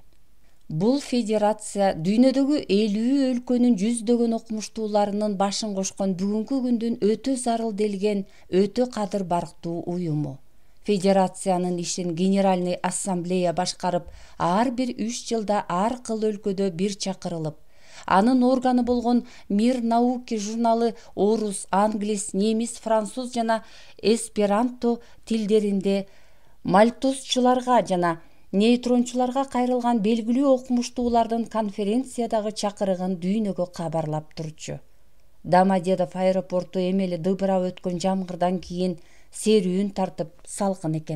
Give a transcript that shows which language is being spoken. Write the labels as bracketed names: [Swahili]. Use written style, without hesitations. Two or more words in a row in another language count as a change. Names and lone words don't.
[Kyrgyz] Бул федерация дүйнөдөгү 50 өлкөнүн жүздөгөн окумуштууларынын башын кошкон бүгүнкү күндүн өтө зарыл делген өтө кадыр барктуу уюму. Федерациянын ишин [Russian] Генеральный ассамблея [Kyrgyz] башкарып, ар бир 3 жылда ар кыл өлкөдө бир чакырылып, анын органы болгон Мир науки журналы орус, англис, немис, француз жана эсперанто тилдеринде мальтозчуларга жана нейтрончуларга кайрылган белгилүү окумуштуулардын конференциядагы чакырыгын дүйнөгө кабарлап турчу. Домодедов аэропорту эмели дыбырап өткөн жамгырдан кийин серүүн тартып салкын экен.